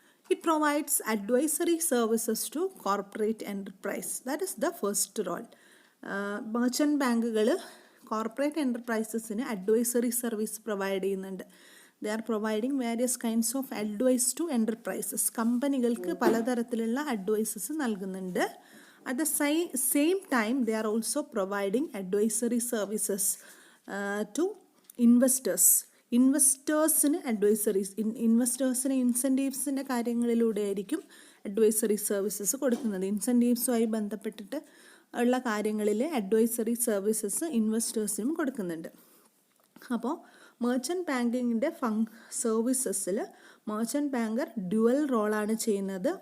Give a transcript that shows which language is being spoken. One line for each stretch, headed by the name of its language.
English: It provides advisory services to corporate enterprise. That is the first role.
Malayalam: Merchant ബാങ്കുകൾ corporate എൻ്റർപ്രൈസസിന് advisory service provide ചെയ്യുന്നുണ്ട്.
English: They are providing various kinds of advice to enterprises.
Malayalam: കമ്പനികൾക്ക് പലതരത്തിലുള്ള advices നൽകുന്നുണ്ട്.
English: At the same time, they are also providing advisory services to investors.
Malayalam: ഇൻവെസ്റ്റേഴ്സിന് ഇൻവെസ്റ്റേഴ്സിന് ഇൻസെൻറ്റീവ്സിൻ്റെ കാര്യങ്ങളിലൂടെ ആയിരിക്കും advisory services കൊടുക്കുന്നത്. ഇൻസെൻറ്റീവ്സുമായി ബന്ധപ്പെട്ടിട്ട് ഉള്ള കാര്യങ്ങളിൽ അഡ്വൈസറി സർവീസസ് ഇൻവെസ്റ്റേഴ്സിനും കൊടുക്കുന്നുണ്ട്. അപ്പോൾ മെർച്ചൻറ്റ് ബാങ്കിങ്ങിൻ്റെ സർവീസസിൽ മെർച്ചൻറ്റ് ബാങ്കർ ഡ്യുവൽ റോളാണ് ചെയ്യുന്നത്.